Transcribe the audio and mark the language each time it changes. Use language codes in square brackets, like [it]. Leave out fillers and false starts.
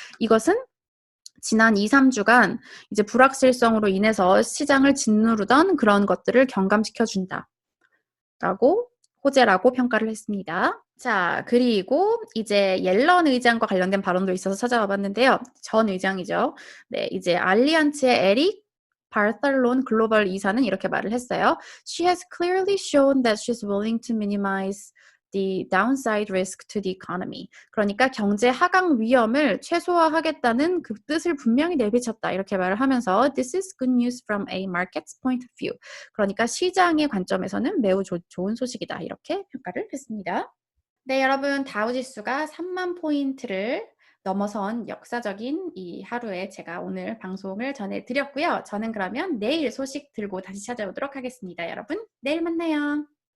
[ko] 이것은 지난 2, 3주간 이제 불확실성으로 인해서 시장을 짓누르던 그런 것들을 경감시켜준다. 라고 호재라고 평가를 했습니다. 자, 그리고 이제 옐런 의장과 관련된 발언도 있어서 찾아와 봤는데요. 전 의장이죠. 네, 이제 알리안츠의 에릭 바르탈론 글로벌 이사는 이렇게 말을 했어요. [en] She has clearly shown that she's willing to minimize the downside risk to the economy. [ko] 그러니까 경제 하강 위험을 최소화하겠다는 그 뜻을 분명히 내비쳤다. 이렇게 말을 하면서 [en] This is good news from a market's point of view. [ko] 그러니까 시장의 관점에서는 매우 좋은 소식이다. 이렇게 평가를 했습니다. 네, 여러분 다우지수가 3만 포인트를 넘어선 역사적인 이 하루에 제가 오늘 방송을 전해드렸고요. 저는 그러면 내일 소식 들고 다시 찾아오도록 하겠습니다. 여러분, 내일 만나요.